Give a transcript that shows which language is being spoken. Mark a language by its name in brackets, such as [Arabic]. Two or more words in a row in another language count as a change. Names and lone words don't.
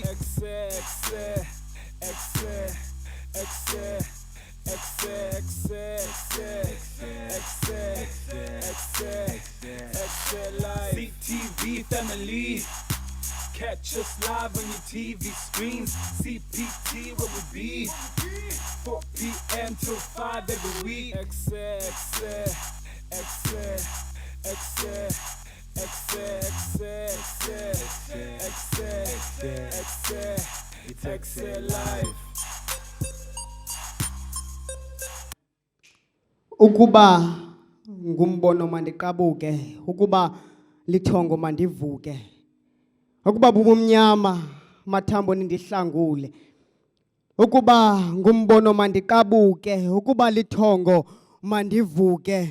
[English] Ekse, Ekse, Ekse, Ekse, Ekse, Ekse, Ekse, Ekse, Ekse live. CTV family. Catch us live on your TV screens. CPT where we be. 4 p.m. till 5 every week. Ekse, Ekse, Ekse, Ekse, Ekse, Ekse, Ekse, Ekse, Ekse. It's Ekse live. [Xhosa] Ukuba ngumbono mandiqabuke, ukuba lithongo mandivuke. Ukuba bubumnyama mathambo nindihlangule. Ukuba ngumbono mandiqabuke, ukuba lithongo mandivuke.